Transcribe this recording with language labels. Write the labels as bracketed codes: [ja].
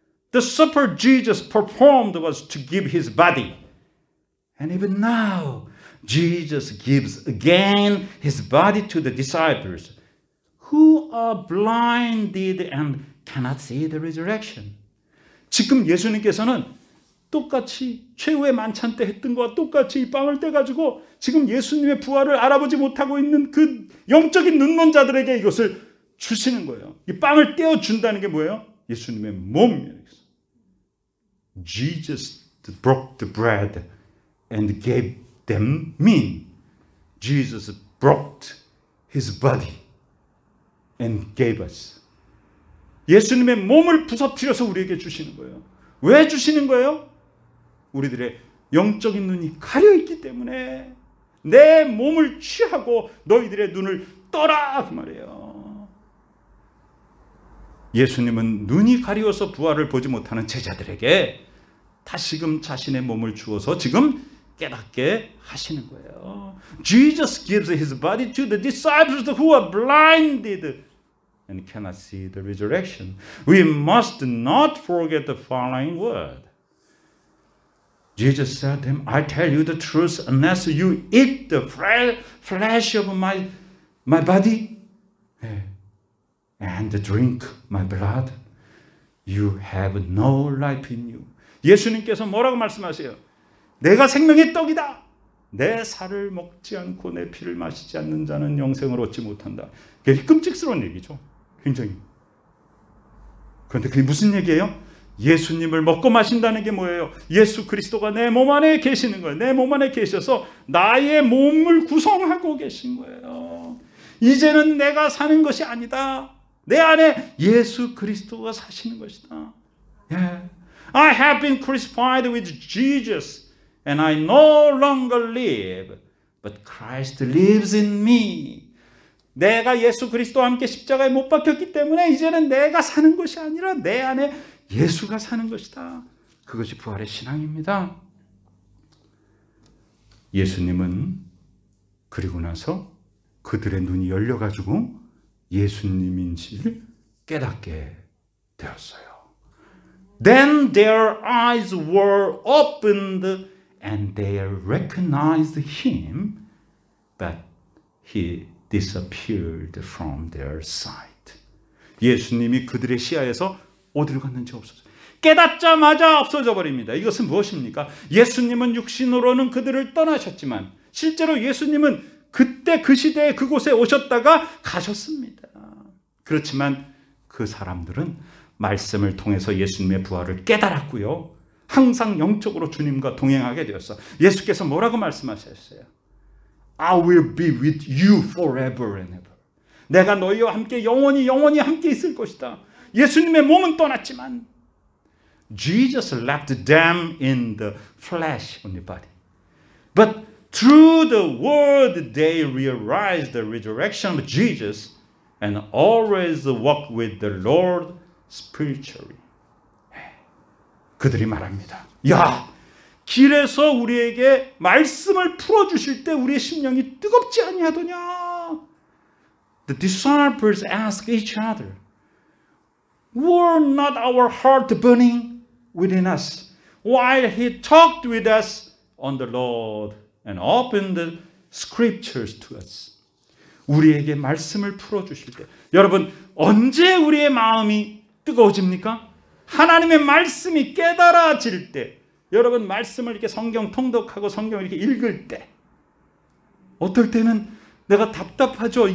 [en] The supper Jesus performed was to give his body. And even now, Jesus gives again his body to the disciples who are blinded and cannot see the resurrection. [ko] 지금 예수님께서는 똑같이 최후의 만찬 때 했던 것과 똑같이 이 빵을 떼가지고 지금 예수님의 부활을 알아보지 못하고 있는 그 영적인 눈먼자들에게 이것을 주시는 거예요. 이 빵을 떼어준다는 게 뭐예요? 예수님의 몸이에요. [en] Jesus broke the bread and gave them meat. Jesus broke his body and gave us. [ko] 예수님의 몸을 부서뜨려서 우리에게 주시는 거예요. 왜 주시는 거예요? 우리들의 영적인 눈이 가려있기 때문에 내 몸을 취하고 너희들의 눈을 떠라 그 말이에요. 예수님은 눈이 가리워서 부활을 보지 못하는 제자들에게 다시금 자신의 몸을 주어서 지금 깨닫게 하시는 거예요. [en] Jesus gives his body to the disciples who are blinded and cannot see the resurrection. We must not forget the following word. Jesus said to him, I tell you the truth, unless you eat the flesh of my body and drink my blood, you have no life in you. [ko] 예수님께서 뭐라고 말씀하세요? 내가 생명의 떡이다. 내 살을 먹지 않고 내 피를 마시지 않는 자는 영생을 얻지 못한다. 그게 끔찍스러운 얘기죠. 굉장히. 그런데 그게 무슨 얘기예요? 예수님을 먹고 마신다는 게 뭐예요? 예수 그리스도가 내 몸 안에 계시는 거예요. 내 몸 안에 계셔서 나의 몸을 구성하고 계신 거예요. 이제는 내가 사는 것이 아니다. 내 안에 예수 그리스도가 사시는 것이다. [en] Yeah. I have been crucified with Jesus and I no longer live, but Christ lives in me. [ko] 내가 예수 그리스도와 함께 십자가에 못 박혔기 때문에 이제는 내가 사는 것이 아니라 내 안에 예수가 사는 것이다. 그것이 부활의 신앙입니다. 예수님은 그리고 나서 그들의 눈이 열려가지고 예수님인지를 깨닫게 되었어요. [en] Then their eyes were opened and they recognized him, but he disappeared from their sight. [ko] 예수님이 그들의 시야에서 어디로 갔는지 없어졌어요. 깨닫자마자 없어져 버립니다. 이것은 무엇입니까? 예수님은 육신으로는 그들을 떠나셨지만 실제로 예수님은 그때 그 시대에 그곳에 오셨다가 가셨습니다. 그렇지만 그 사람들은 말씀을 통해서 예수님의 부활을 깨달았고요. 항상 영적으로 주님과 동행하게 되었어. 예수께서 뭐라고 말씀하셨어요? [en] I will be with you forever and ever. [ko] 내가 너희와 함께 영원히 함께 있을 것이다. 예수님의 몸은 떠났지만 [en] Jesus left them in the flesh on the body. But through the word they realized the resurrection of Jesus and always walk with the Lord spiritually. [ko] 그들이 말합니다. 야, 길에서 우리에게 말씀을 풀어주실 때 우리의 심령이 뜨겁지 아니하더냐? [en] The disciples asked each other, were not our heart burning within us while he talked with us on the Lord and opened the scriptures to us? [ko] 우리에게 말씀을 풀어주실 때 여러분 언제 우리의 마음이 뜨거워집니까? 하나님의 말씀이 깨달아질 때 여러분 말씀을 이렇게 성경 통독하고 성경을 이렇게 읽을 때 어떨 때는 내가 답답하죠.